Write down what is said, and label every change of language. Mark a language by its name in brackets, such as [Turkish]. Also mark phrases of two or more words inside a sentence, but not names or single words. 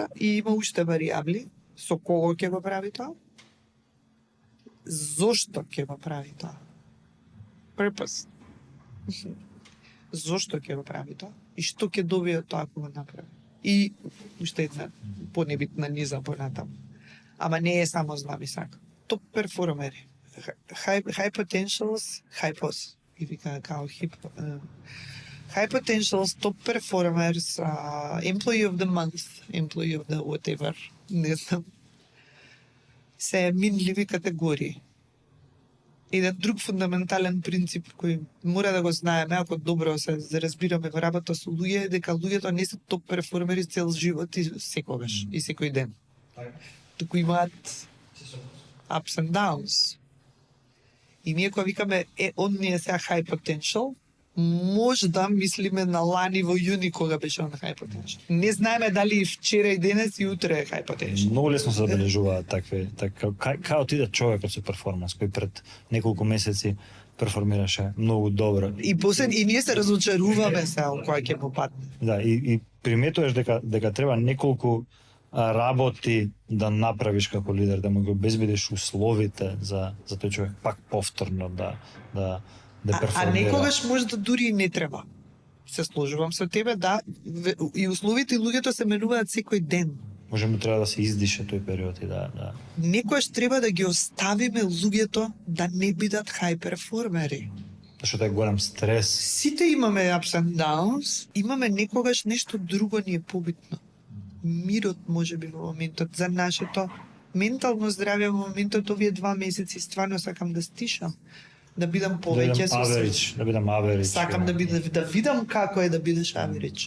[Macedonian] И има уште варијабли, со кого ќе го прави тоа, зошто ќе го прави тоа. Purpose. Зошто ќе го прави тоа и што ќе добие од тоа ако го направи. И уште една понебитна низа понатаму. Ама не е само знам и сакам. Топ перформери. [English] High potentials, hypos. [Macedonian] И вика као [English] high potentials, top performers, employee of the month, employee of the whatever, [Macedonian] не знам. Се минливи категории. Еден друг фундаментален принцип кој мора да го знаеме, ако добро се разбираме во работа со луѓе, е дека луѓето не се топ перформери цел живот и секогаш, и секој ден. Туку имаат [English] ups and downs. [Macedonian] И ние кога викаме, он е сега [English] high potential, [Macedonian] може да мислиме на лани во јуни кога беше он [English] high potential. [Macedonian] Не знаеме дали вчера и денес и утре е [English] high potential. [Macedonian] Многу лесно се забележуваат такви, кај отиде човекот со перформанс кој пред неколку месеци перформираше многу добро. И после и ние се разочаруваме сега кога ќе му падне. Да, и приметуваш дека треба неколку работи да направиш како лидер, да му го обезбедиш условите за тој човек пак повторно да перформира. А некогаш може да дури и не треба. Се сложувам со тебе, да, и условите и луѓето се менуваат секој ден. Може му треба да се издише тој период и да. Некогаш треба да ги оставиме луѓето да не бидат high перформери. Зашто е голем стрес. Сите имаме [English] ups and downs, [Macedonian] имаме некогаш нешто друго ни е побитно. Мирот може би во моментот за нашето ментално здравје во моментот овие 2 месеци стварно сакам да стишам, да бидам повеќе со себе. Да бидам average. Сакам да видам како е да бидеш average.